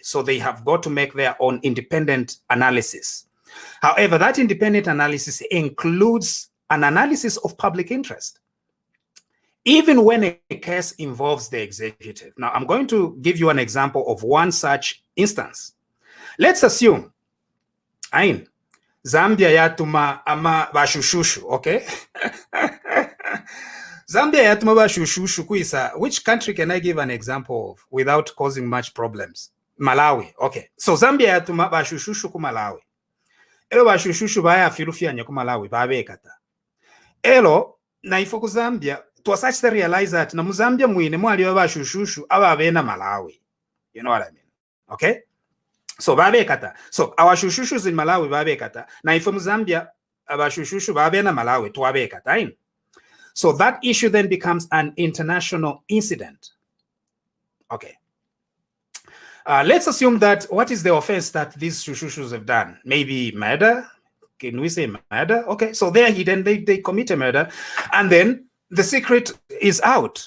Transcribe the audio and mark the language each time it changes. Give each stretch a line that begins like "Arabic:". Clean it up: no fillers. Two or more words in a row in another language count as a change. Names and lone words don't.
English: So they have got to make their own independent analysis. However, that independent analysis includes an analysis of public interest, even when a case involves the executive. Now, I'm going to give you an example of one such instance. Let's assume,
Bemba: Zambia yatuma ama bashushushu, okay? Zambia yatuma bashushushu kuisa.
English: Which country can I give an example of without causing much problems? Malawi, okay.
Bemba: So Zambia yatuma bashushushu ku Malawi. Elo bashushushu baya filufia ku Malawi babekata. Elo na ifo ku Zambia
English: to such to realize that
Bemba: na Muzambia mwine mwali bashushushu ababena Malawi.
English: You know what I mean? Okay? So babekata. So our shushushu in Malawi babekata.
Bemba: Na ifo Muzambia abashushushu babena Malawi to abekata.
English: So that issue then becomes an international incident. Okay. Let's assume that what is the offense that these shushus have done? Maybe murder? Can we say murder? Okay, so they're hidden, they commit a murder, and then the secret is out.